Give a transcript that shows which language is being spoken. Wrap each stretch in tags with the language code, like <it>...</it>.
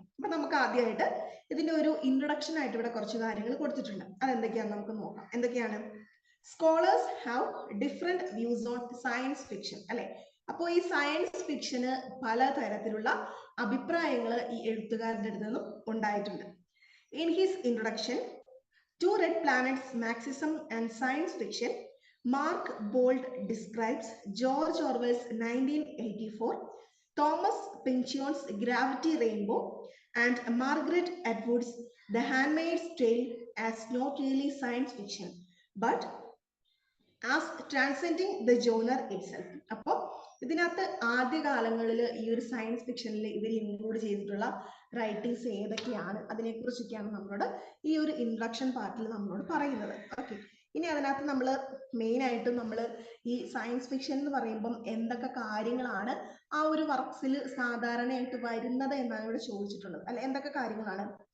<ml>അപ്പൊ നമുക്ക് ആദ്യമായിട്ട് ഇതിന്റെ ഒരു ഇൻട്രൊഡക്ഷൻ ആയിട്ട് ഇവിടെ കുറച്ച് കാര്യങ്ങൾ കൊടുത്തിട്ടുണ്ട്. അതെന്തൊക്കെയാണെന്ന് നമുക്ക് നോക്കാം. എന്തൊക്കെയാണ്?</ml> <en>scholars have different views on science fiction</en> <ml>അല്ലെ. അപ്പോൾ ഈ സയൻസ് ഫിക്ഷന് പലതരത്തിലുള്ള അഭിപ്രായങ്ങൾ ഈ എഴുത്തുകാരുടെ അടുത്ത് നിന്നും ഉണ്ടായിട്ടുണ്ട്.</ml> <en>In his introduction to Red Planet's Marxism and Science Fiction, Mark Bold describes George Orwell's 1984, Thomas Pynchon's Gravity Rainbow, and Margaret Atwood's The Handmaid's Tale as not really science fiction, but as transcending the genre itself.</en> <ml>അപ്പോൾ ഇതിനകത്ത് ആദ്യകാലങ്ങളിൽ ഈ ഒരു science ഫിക്ഷനിൽ ഇവർ include ചെയ്തിട്ടുള്ള writings ഏതൊക്കെയാണ്, അതിനെക്കുറിച്ചൊക്കെയാണ് നമ്മളോട് ഈ ഒരു ഇൻട്രൊഡക്ഷൻ പാർട്ടിൽ നമ്മളോട് പറയുന്നത്. ഓക്കെ. ഇനി അതിനകത്ത് നമ്മൾ മെയിൻ ആയിട്ടും നമ്മൾ ഈ സയൻസ് ഫിക്ഷൻ എന്ന് പറയുമ്പം എന്തൊക്കെ കാര്യങ്ങളാണ് ആ ഒരു വർക്ക്സിൽ സാധാരണയായിട്ട് വരുന്നത് എന്നാണ് ഇവിടെ ചോദിച്ചിട്ടുള്ളത് അല്ലെ. എന്തൊക്കെ കാര്യങ്ങളാണ്?</ml>